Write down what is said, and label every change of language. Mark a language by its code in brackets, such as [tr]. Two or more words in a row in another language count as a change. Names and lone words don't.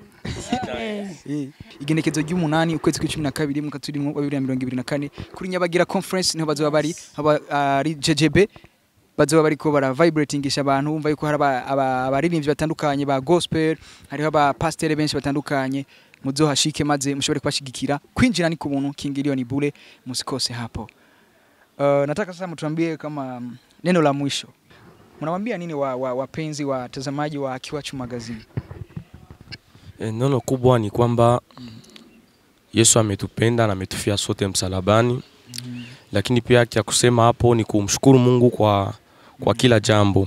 [rn] Igenekezo ry'umunani ukwezi kwa12 mu katuri mu 2024 kuri Nyabagira Conference niho bazoba bari ari GGB. Bazoba bariko bara vibratingisha abantu, umva yuko hari abaririmbyi batandukanye ba gospel, hariho aba pastor benshi batandukanye. Muzohashike maze mushobore kwashigikira. Kwinjira ni ku buntu, King Leon Bule musikose hapo. [sw] Nataka sasa mtuambie kama neno la mwisho. Mnawaambia nini wapenzi watazamaji wa Kiwachu Magazine? Neno kubwa ni kwamba Yesu ametupenda na ametufia sote msalabani. Lakini pia kia kusema hapo ni kumshukuru Mungu kwa kila jambo.